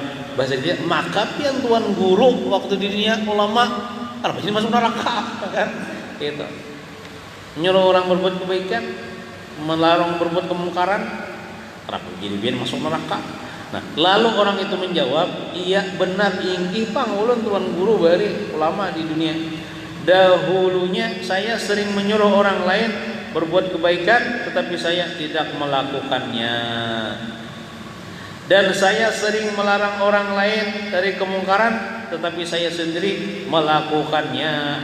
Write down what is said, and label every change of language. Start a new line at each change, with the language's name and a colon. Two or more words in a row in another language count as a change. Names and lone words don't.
Banjar: Bahasa dia, maka pian tuan guru waktu di dunia ulama, kenapa sih masuk neraka kan?
Indonesian: Gitu.
Banjar: Menyuruh orang berbuat kebaikan, melarang berbuat kemungkaran, kenapa jadi pian masuk neraka?
Indonesian: Nah, lalu orang itu menjawab,
Banjar: iya benar inggih pang ulun tuan guru bari ulama di dunia.
Indonesian: Dahulunya saya sering menyuruh orang lain berbuat kebaikan, tetapi saya tidak melakukannya. Dan saya sering melarang orang lain dari kemungkaran, tetapi saya sendiri melakukannya.